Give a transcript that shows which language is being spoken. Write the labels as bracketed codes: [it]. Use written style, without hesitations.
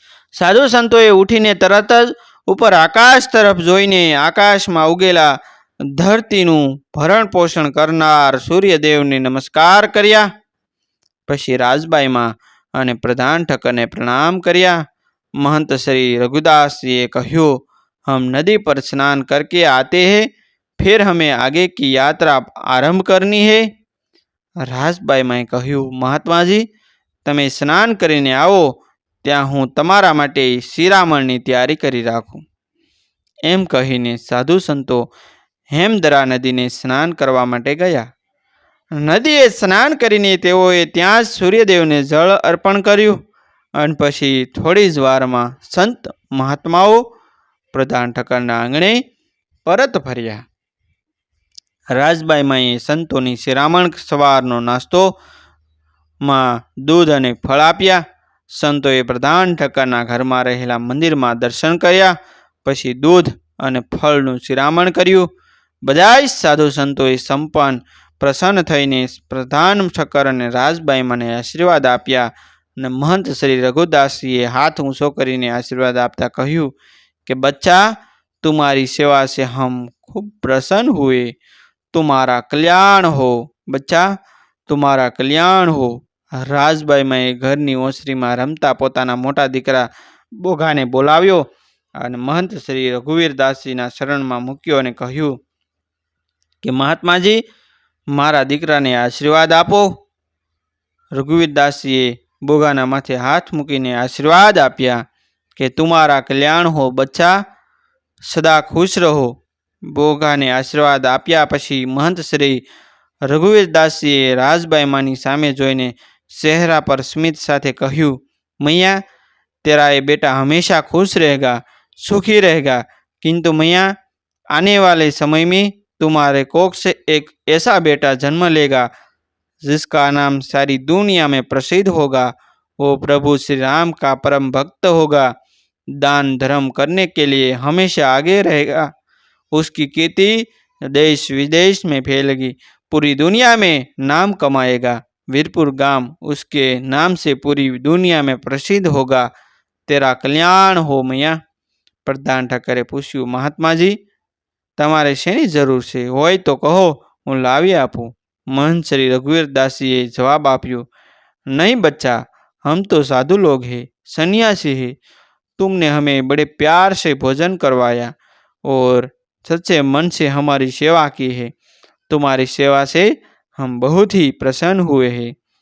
[gu] સાધુ સંતોએ ઉઠીને તરત જ ઉપર આકાશ તરફ જોઈને આકાશમાં ઉગેલા ધરતીનું ભરણ પોષણ કરનાર સૂર્યદેવને નમસ્કાર કર્યા. પછી રાજબાઈમાં અને પ્રધાન ઠક્કરને પ્રણામ કર્યા. [hi] महंत श्री रघुदास जी ने કહ્યું, हम नदी पर स्नान करके आते हैं, फिर हमें आगे की यात्रा आरंभ करनी है. [gu] રાજબાઈ માએ કહ્યું, મહાત્માજી તમે સ્નાન કરીને આવો ત્યાં હું તમારા માટે શિરામણની તૈયારી કરી રાખું. એમ કહીને સાધુ સંતો હેમદરા નદીને સ્નાન કરવા માટે ગયા. નદીએ સ્નાન કરીને તેઓએ ત્યાં જ સૂર્યદેવને જળ અર્પણ કર્યું અને પછી થોડી જ વારમાં સંત મહાત્માઓ પ્રધાન ઠક્કરના આંગણે પરત ફર્યા. રાજબાઈ માએ સંતોની શિરામણ સવારનો નાસ્તોમાં દૂધ અને ફળ આપ્યા. સંતોએ પ્રધાન ઠક્કરના ઘરમાં રહેલા મંદિરમાં દર્શન કર્યા. પછી દૂધ અને ફળનું શિરામણ કર્યું. બધા જ સાધુ સંતોએ સંપન્ન પ્રસન્ન થઈને પ્રધાન ઠક્કર અને રાજબાઈ મને આશીર્વાદ આપ્યા અને महंत श्री रघुदासजीए हाथ ऊंचो કરીને आशीर्वाद आपता કહ્યું कि [hi] बच्चा तुम्हारी सेवा से हम खूब प्रसन्न हुए, तुम्हारा कल्याण हो बच्चा, तुम्हारा कल्याण हो. [gu] રાજબાઈ માએ ઘરની ઓસરીમાં રમતા પોતાના મોટા દીકરા બોઘાને બોલાવ્યો અને महंत श्री रघुवीरदासजीના શરણમાં મૂક્યો અને કહ્યું કે મહાત્માજી મારા દીકરાને આશીર્વાદ આપો. રઘુવીરદાસજીએ બોગાના માથે હાથ મૂકીને આશીર્વાદ આપ્યા કે [hi] तुम्हारा कल्याण हो बच्चा, सदा खुश रहो. [gu] બોગાને આશીર્વાદ આપ્યા પછી महंत श्री रघुवीरदासजीએ રાજબાઈ માની સામે જોઈને चेहरा पर स्मित साथे કહ્યું, [hi] मैया तेरा ये बेटा हमेशा खुश रहेगा, सुखी रहेगा, किंतु मैया आने वाले समय में तुम्हारे कोख से एक ऐसा बेटा जन्म लेगा जिसका नाम सारी दुनिया में प्रसिद्ध होगा. वो प्रभु श्री राम का परम भक्त होगा, दान धर्म करने के लिए हमेशा आगे रहेगा. उसकी कीर्ति देश विदेश में फैलेगी, पूरी दुनिया में नाम कमाएगा. वीरपुर गांव उसके नाम से पूरी दुनिया में प्रसिद्ध होगा. तेरा कल्याण हो मैया. [gu] प्रधान ઠક્કરે પૂછ્યું, મહાત્માજી તમારે શેની જરૂર છે? હોય તો કહો, હું લાવી આપું. महंत श्री रघुवीरदासजीए जवाब आप्यो, [hi] नहीं बच्चा, हम तो साधु लोग हैं, सन्यासी हैं. तुमने हमें बड़े प्यार से भोजन करवाया और सच्चे मन से हमारी सेवा की है. तुम्हारी सेवा से हम बहुत ही प्रसन्न हुए हैं.